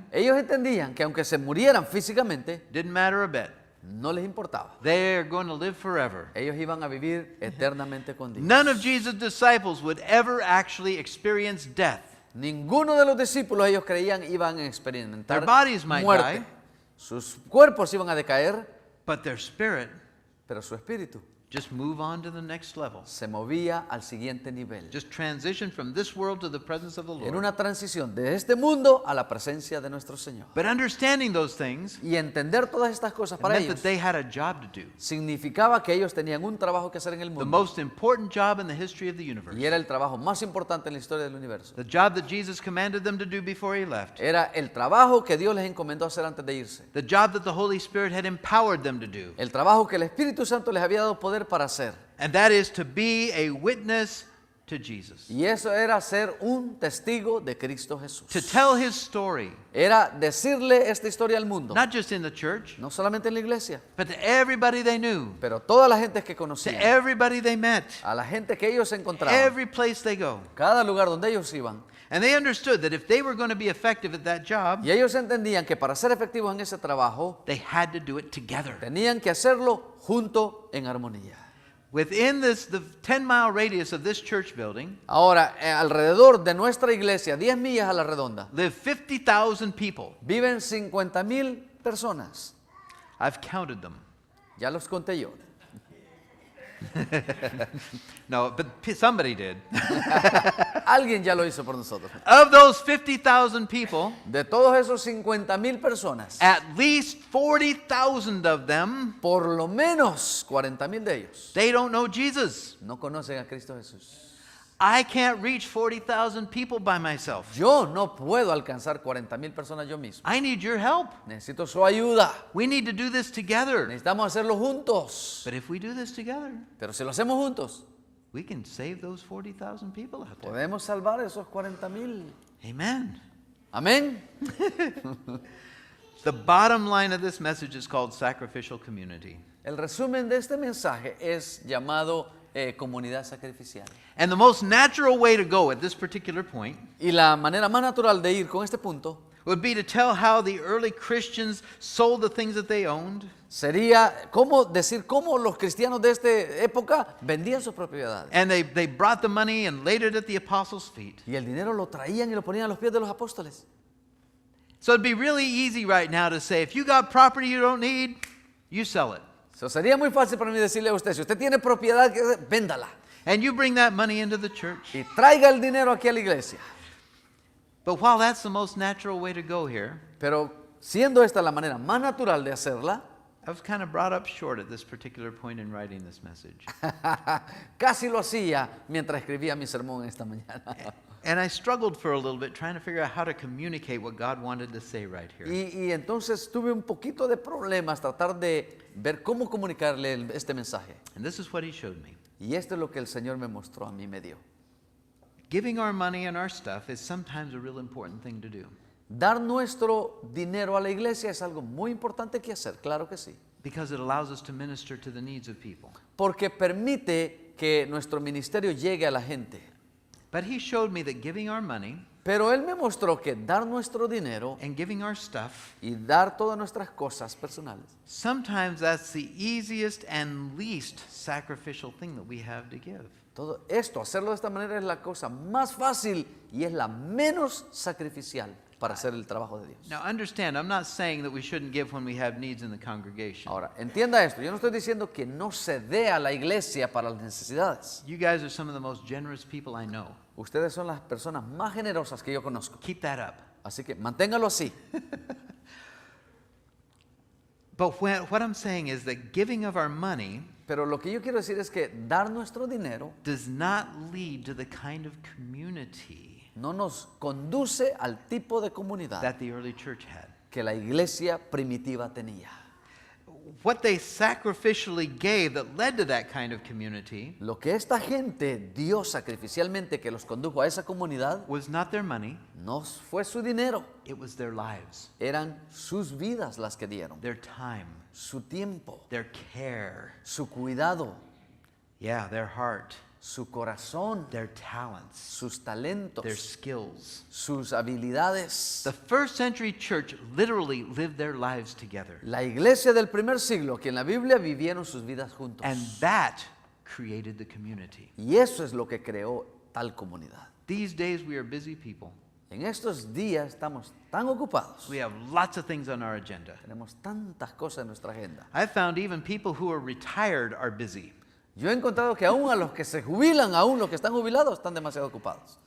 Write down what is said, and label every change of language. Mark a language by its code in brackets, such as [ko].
[es] Ellos entendían que aunque se murieran físicamente, [en] didn't matter a bit. [es] no les importaba. [en] They're going to live forever. [es] Ellos iban a vivir eternamente con Dios. [en] None of Jesus' disciples would ever actually experience death. [es] Ninguno de los discípulos ellos creían iban a experimentar [en] Their bodies might [es] muerte. [en] die. [es] Sus cuerpos iban a decaer, [en] But their spirit [es] pero su espíritu [en] just move on to the next level. [es] se movía al siguiente nivel. [en] Just transition from this world to the presence of the [es] En [en] Lord. [es] una transición de este mundo a la presencia de nuestro Señor. [en] But understanding those things [es] Y entender todas estas cosas para [en] meant [es] ellos [en] that they had a job to do. [es] significaba que ellos tenían un trabajo que hacer en el [en] The [es] mundo. [en] most important job in the history of the universe. [es] Y era el trabajo más importante en la historia del universo. [en] The job that Jesus commanded them to do before he left. [es] Era el trabajo que Dios les encomendó hacer antes de irse. [en] The job that the Holy Spirit had empowered them to do. [es] El trabajo que el Espíritu Santo les había dado poder para hacer. [en] And that is to be a witness to Jesus. [es] Y eso era ser un testigo de Cristo Jesús. [en] To tell his story, [es] Era decirle esta historia al mundo. [en] not just in the church, [es] No solamente en la iglesia, [en] but to everybody they knew, [es] pero toda la gente que [en] to [es] conocían. [en] everybody they met, [es] A la gente que ellos encontraban. [en] every place they go. [es] Cada lugar donde ellos iban. [en] And they understood that if they were going to be effective at that job, [es] Y ellos entendían que para ser efectivos en ese trabajo, [en] they had to do it together. [es] tenían que hacerlo junto en armonía. [en] Within the 10-mile radius of this church building, [es] Ahora, alrededor de nuestra iglesia, 10 millas a la redonda, [en] live 50,000 people. [es] viven 50,000 personas. [en] I've counted them. [es] Ya los conté yo. [en] No, but somebody did. [es] Alguien ya lo hizo por nosotros. [en] Of those 50,000 people, [es] De todos esos 50,000 personas, [en] at least 40,000 of them, [es] por lo menos 40,000 de ellos [en] they don't know Jesus. [es] no conocen a Cristo Jesús. [en] I can't reach 40,000 people by myself. [es] Yo no puedo alcanzar 40,000 personas yo mismo. [en] I need your help. [es] Necesito su ayuda. [en] We need to do this together. [es] Necesitamos hacerlo juntos. [en] But if we do this together, [es] Pero si lo hacemos juntos, [en] we can save those 40,000 people out there. [es] podemos salvar esos 40,000. [en] Amen. [es] Amén. [en] The bottom line of this message is called sacrificial community. [es] El resumen de este mensaje es llamado comunidad sacrificial. [en] And the most natural way to go at this particular point [es] Y la manera más natural de ir con este punto [en] would be to tell how the early Christians sold the things that they owned [es] sería cómo los cristianos de esta época vendían sus propiedades. [en] and they brought the money and laid it at the apostles' feet. [es] Y el dinero lo traían y lo ponían a los pies de los apóstoles. [en] So it'd be really easy right now to say, if you got property you don't need, you sell it. [es] So, sería muy fácil para mí decirle a usted, si usted tiene propiedad, véndala. [en] And you bring that money into the church. [es] Y traiga el dinero aquí a la iglesia. [en] But while that's the most natural way to go here, [es] Pero siendo esta la manera más natural de hacerla, [en] I was kind of brought up short at this particular point in writing this message. [es] casi lo hacía mientras escribía mi sermón esta mañana. [en] And I struggled for a little bit trying to figure out how to communicate what God wanted to say right here. [es] Y entonces tuve un poquito de problemas tratar de ver cómo comunicarle este mensaje. [en] And this is what he showed me. [es] Y esto es lo que el Señor me mostró a mí, me dio. [en] Giving our money and our stuff is sometimes a real important thing to do. [es] Dar nuestro dinero a la iglesia es algo muy importante que hacer, claro que sí. [en] Because it allows us to minister to the needs of people. [es] Porque permite que nuestro ministerio llegue a la gente. [en] But he showed me that giving our money [es] Pero Él me mostró que dar nuestro dinero [en] and giving our stuff, [es] y dar todas nuestras cosas personales, [en] sometimes that's the easiest and least sacrificial thing that we have to give. [es] Todo esto, hacerlo de esta manera es la cosa más fácil y es la menos sacrificial para hacer el trabajo de Dios. [en] Now understand, I'm not saying that we shouldn't give when we have needs in the congregation. [es] Ahora, entienda esto, yo no estoy diciendo que no se dé a la iglesia para las necesidades. [en] You guys are some of the most generous people I know. [es] Ustedes son las personas más generosas que yo conozco. [en] Keep that up. [es] Así que manténgalo así. [en] But what I'm saying is that giving of our money [es] Pero lo que yo quiero decir es que dar nuestro dinero [en] does not lead to the kind of community [es] no nos conduce al tipo de comunidad [en] that the early church had. [es] que la iglesia primitiva tenía. [en] What they sacrificially gave that led to that kind of community [es] Lo que esta gente dio sacrificialmente que los condujo a esa comunidad [en] was not their money, [es] no fue su dinero, [en] it was their lives, [es] eran sus vidas las que dieron, [en] their time, [es] su tiempo, [en] their care, [es] su cuidado, [en] yeah, their heart, [es] su corazón, [en] their talents, [es] sus [en] their [es] talentos, [en] skills. [es] sus habilidades. [en] The first century church literally lived their lives together. [es] La iglesia del primer siglo, que en la Biblia vivieron sus vidas juntos. [en] And that created the community. [es] Y eso es lo que creó tal comunidad. [en] These days we are busy people. [es] En estos días estamos tan ocupados. [en] We have lots of things on our agenda. [es] Tenemos tantas cosas en nuestra agenda. [en] I've found even people who are retired are busy. [es] Yo he encontrado que aún a los que se jubilan, aún los que están jubilados, están demasiado ocupados.